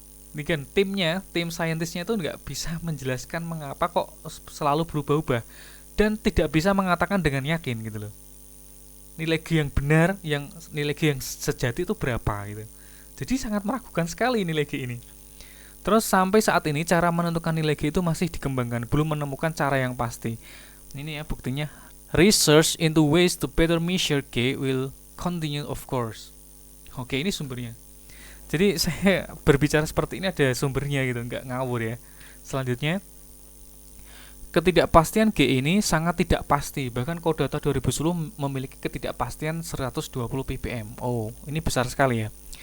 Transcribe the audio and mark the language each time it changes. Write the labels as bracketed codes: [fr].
[id] Ini kan tim saintisnya itu nggak bisa menjelaskan mengapa kok selalu berubah-ubah, dan tidak bisa mengatakan dengan yakin gitu loh. Nilai G yang benar, nilai G yang sejati itu berapa gitu. Jadi sangat meragukan sekali nilai G ini. Terus sampai saat ini cara menentukan nilai G itu masih dikembangkan, belum menemukan cara yang pasti. Ini ya buktinya. [en] Research into ways to better measure G will continue of course. [id] Oke, ini sumbernya. Jadi saya berbicara seperti ini ada sumbernya gitu, nggak ngawur ya. Selanjutnya, ketidakpastian G ini sangat tidak pasti. Bahkan Kodata 2010 memiliki ketidakpastian 120 ppm. Oh, ini besar sekali ya.